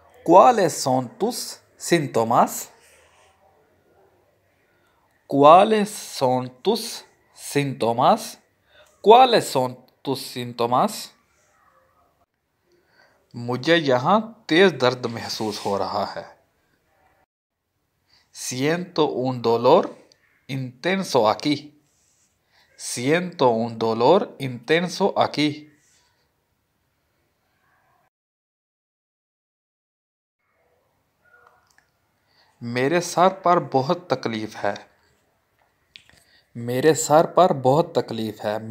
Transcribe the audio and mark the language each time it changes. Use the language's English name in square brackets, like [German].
[Spanish] ¿Cuáles son tus síntomas? ¿Cuáles son tus síntomas? ¿Cuáles son tus síntomas? [Hindi] मुझे यहाँ तेज दर्द महसूस हो रहा है। [Spanish] Siento un dolor intenso aquí. Siento un dolor intenso aquí. [Hindi] मेरे सर पर बहुत तकलीफ है। मेरे सर पर बहुत तकलीफ है।